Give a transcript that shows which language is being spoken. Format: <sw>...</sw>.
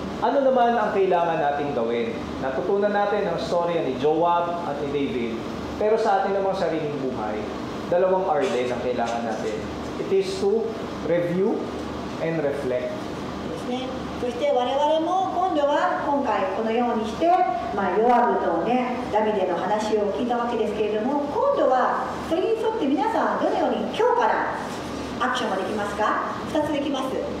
<tl>Ano naman ang kailangan nating gawin? Natutunan natin ang storya ni Joab at ni David, pero sa ating namang sariling buhay, dalawang R din ang kailangan natin.</tl> <en>It is to review and reflect.</en> <ja>そして我々も今度は今回このようにして、ヨアブとねダビデの話を聞いたわけですけれども、今度はそれに沿って皆さんどのように今日からアクションができますか。2つできます。</ja>